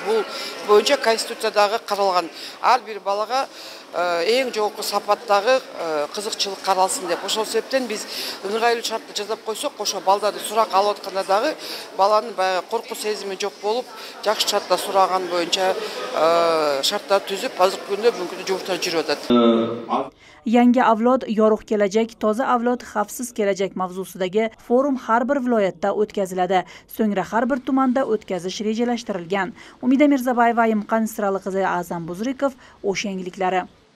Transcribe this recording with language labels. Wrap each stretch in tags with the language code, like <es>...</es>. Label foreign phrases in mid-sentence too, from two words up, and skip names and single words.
<ky>Бул боюнча конституциядагы каралган ар бир балага эң жогорку сапаттагы кызыкчылык каралсын деп. Ошол себептен биз ыңгайлуу шартты жасап койсок, ошо балдарды сурак алып атканда дагы баланын баягы коркуу сезими жок болуп, жакшы шартта сураган боюнча шарттар түзүп, азыркы күндө бүгүнкү жумуштар жүрүп атат.</ky> <uz>Yangi avlod yorug' kelajak, toza avlod xavfsiz kelajak mavzusidagi forum har bir viloyatda o'tkaziladi. So'ngra har bir tumanda o'tkazish rejalashtirilgan. Umida Mirzabayeva, Imqon Israli qizi A'zam Buzrikov, O'sh yangiliklari.</uz>